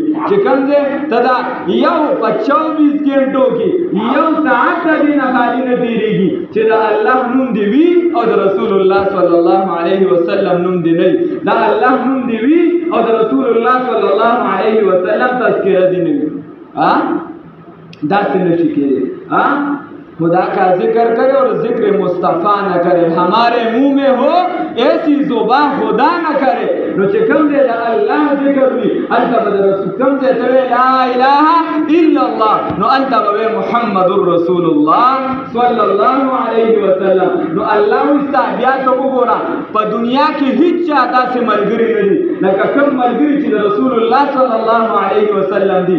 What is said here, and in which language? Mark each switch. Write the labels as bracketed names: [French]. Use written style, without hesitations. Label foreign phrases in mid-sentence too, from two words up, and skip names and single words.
[Pashto] چې کوم ځای ته دا یو په 24 ګنټو کې یو ساعت د دې نه خالي نه تېرېږي چې د الله نوم دې وي او د رسول الله [Arabic] صلی الله علیه وسلم [Pashto] نوم دې نه وي. د الله نوم دې وي او د رسول الله [Arabic] صلی الله علیه وسلم [Pashto] تذکره دې نه وي. داسې نشي کېدی. [Urdu] خدا کا ذکر کرے اور ذکر مصطفیٰ نہ کرے، ہمارے منہ میں ہو ایسی زبان خدا نہ کرے. [Pashto] نو چې کوم دی د الله ذکر وي هلته به د رسول کوم ځای ته [Arabic] لا اله الا الله [Pashto] نو هلته به محمد رسول الله [Arabic] صلی الله علیه وسلم. [Pashto] نو الله وایي ستا بیا ته وګوره په دنیا کې هېڅ چا داسې ملګري نه دي لکه کوم ملګري چې د رسول الله [Arabic] صلی الله علیه وسلم [Pashto] دي.